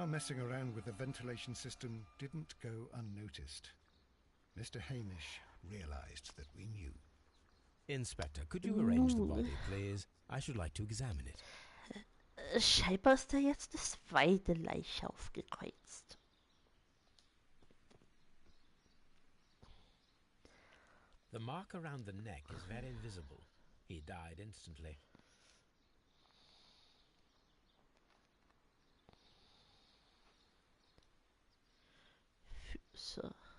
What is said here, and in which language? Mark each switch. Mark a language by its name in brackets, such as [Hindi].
[English] Our messing around with the ventilation system didn't go unnoticed. Mr. Hamish realized that we knew. Inspector, could you arrange the body, please? I should like to examine it. [German] Scheinbar ist da jetzt das zweite Leiche aufgekreuzt. [English] The mark around the neck is very visible. He died instantly. [German] Füße.